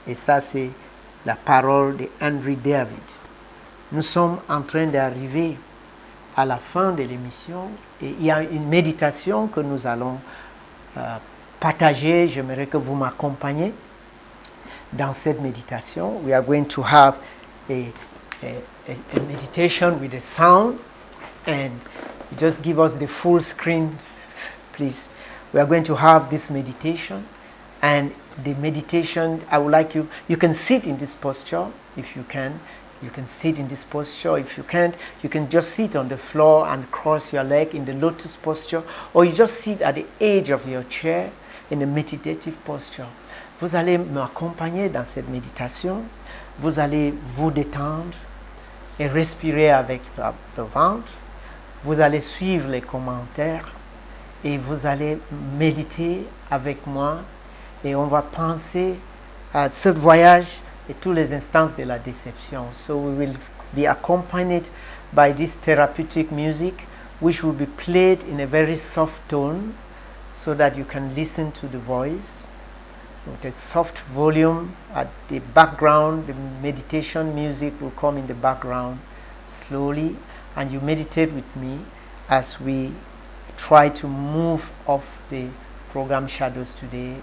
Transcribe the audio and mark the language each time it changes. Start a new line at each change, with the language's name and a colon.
French: Et ça, c'est la parole de Henry David. Nous sommes en train d'arriver à la fin de l'émission et il y a une méditation que nous allons partager. J'aimerais que vous m'accompagniez dans cette méditation.
English: We are going to have a meditation with a sound, and just give us the full screen, please. We are going to have this meditation, and the meditation, I would like you can sit in this posture if you can. You can sit in this posture. If you can't, you can just sit on the floor and cross your leg in the lotus posture, or you just sit at the edge of your chair in a meditative posture.
French: Vous allez m'accompagner dans cette méditation. Vous allez vous détendre et respirer avec le ventre. Vous allez suivre les commentaires et vous allez méditer avec moi, et on va penser à ce voyage et tous les instances de la déception.
English: So we will be accompanied by this therapeutic music, which will be played in a very soft tone so that you can listen to the voice. With a soft volume at the background, the meditation music will come in the background slowly, and you meditate with me as we try to move off the program shadows today.